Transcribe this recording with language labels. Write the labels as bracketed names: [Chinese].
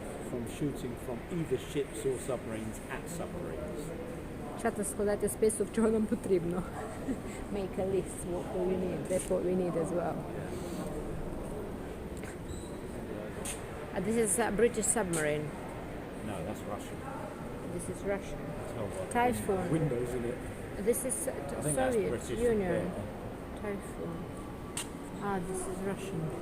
[English] From shooting from either ships or submarines at submarines. [Ukrainian] Чата складайте список, чого нам потрібно. [English] Make a list what we need. That's what we need as well. This is a British submarine. No, that's Russian. This is Russian. Typhoon. Typhoon. Windows in it. This is Soviet Union. Typhoon. This is Russian.